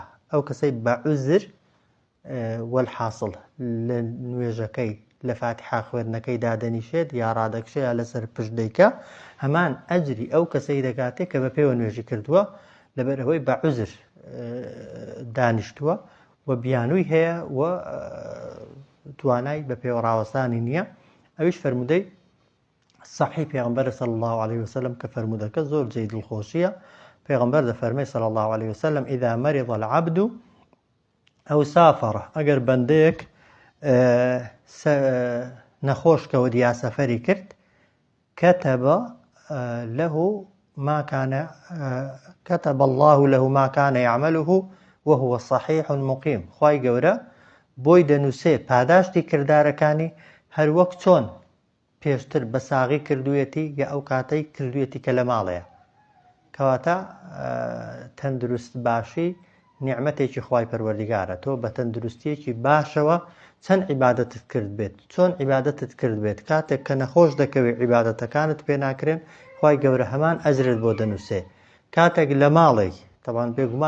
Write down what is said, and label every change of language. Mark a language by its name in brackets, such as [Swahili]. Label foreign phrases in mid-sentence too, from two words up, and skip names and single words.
[Central Kurdish] ئەو کەسەی بە عوزر وەلحاصڵ لە نوێژەکەی لە فاتحا خوێندنەکەی دادەنیشێت یا ڕادەکشێ یا لەسەر پشت دەیکە، هەمان ئەجری ئەو کەسەی دەکاتێت کە بە پێوە نوێژی کردووە، لەبەرەوەی بە عوزر دانیشتووە و بیانووی هەیە و توانای بە پێوە ڕاوەستانی نییە. ئەویش فەرمودەی صحیح پێغەمبەر [Arabic] صلی الله عليه وسلم [Central Kurdish] کە فەرمودەکە زۆر جێی دڵخۆشیە. پێغەمبەر دەفەرمێ [Arabic] صلی الله عليه وسلم إذا مرض العبد ئەو سافڕە، [Central Kurdish] ئەگەر بەندەیەک نەخۆش کەوت یا سەفەری کرد، [Arabic] كتب الله له ما كان يعمله وهو صحيح مقيم. [Central Kurdish] خوای گەورە بۆی دەنووسێ پاداشتی کردارەکانی هەر وەک چۆن پێشتر بە ساغی کردوێتی یا ئەو کاتەی کردوێتی کە لە ماڵەیە. کەواتە تەندروست باشی نیعمەتێکی خوای پەروەردیگارە. تۆ بە تەندروستیەکی باشەوە چەند عیبادەتت کرد بێت چۆن عیبادەتت کرد بێت کاتێک کە نەخۆش دەکەوێت عیبادەتەکانت پێ ناکرێن خی گەورە هەمان ئەجرت بۆ دەنووسێ کاتێک لە ماڵێک تەوان بێگومان